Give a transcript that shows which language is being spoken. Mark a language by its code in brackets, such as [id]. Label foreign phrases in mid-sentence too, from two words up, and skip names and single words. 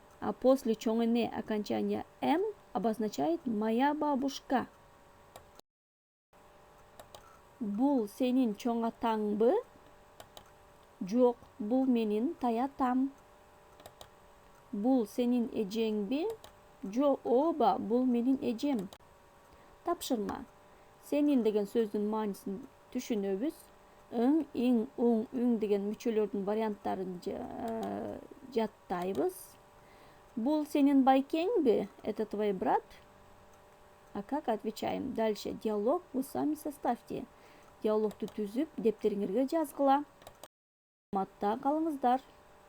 [ru] А после [ky] чоң эне [ru] окончание м обозначает моя бабушка. [ky] Бул сенин чоң атаңбы? Жок, бул менин таятам. Бул сенин эжеңби? Жок, оба, бул менин эжем. Тапшырма. Сенин деген сөздүн мааниsin түшүнөбүз. Ың, иң, уң, үң деген мүчөлөрдүн варианттарын жаттайбыз. Бул сенин байкеңби? [ru] Это твой брат? А как отвечаем? Дальше диалог вы сами составьте. [ky] Диалогту түзүп, дептериңерге жазгыла. Матта калыңыздар.